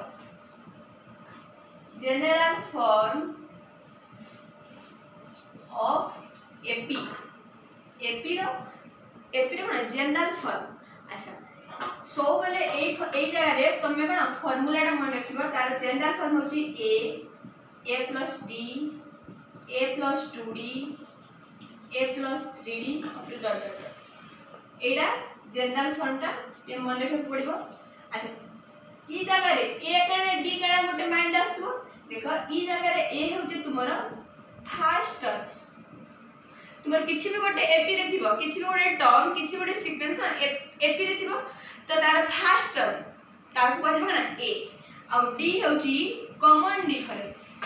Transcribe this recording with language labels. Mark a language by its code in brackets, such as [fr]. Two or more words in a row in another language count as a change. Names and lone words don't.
[en] form of [or] AP रो ना [en] general form [or] ଅଚ୍ଛା ସୋ ବୋଲେ ଏ ଜାଗା ରେ ତମେ କୋନ ଫର୍ମୁଲା ରା ମନ ରଖିବୋ ତାର [en] general form [or] होची [en] a plus d a plus 2d a plus 3d up to dot dot एडा general form [or] ତା ଏ ମନ ରଖ ପଡ଼ିବୋ ଅଚ୍ଛା ଈ ଜାଗା ରେ a କାନେ d କାନେ ଗୋଟେ mind ଆସବୋ ଦେଖୋ ଈ ଜାଗା ରେ a ହଉଛି ତୁମର [en] first term [or] ତୁମର କିଛି ବି ଗୋଟେ AP ରେ ଥିବୋ କିଛି ବି ଗୋଟେ term କିଛି ଗୋଟେ sequence ନା AP ରେ ଥିବୋ ତୋ ତାର [en] first term [or] ତାକୁ କୁହେ ନା a ଆଉ d ହଉଛି [en] common difference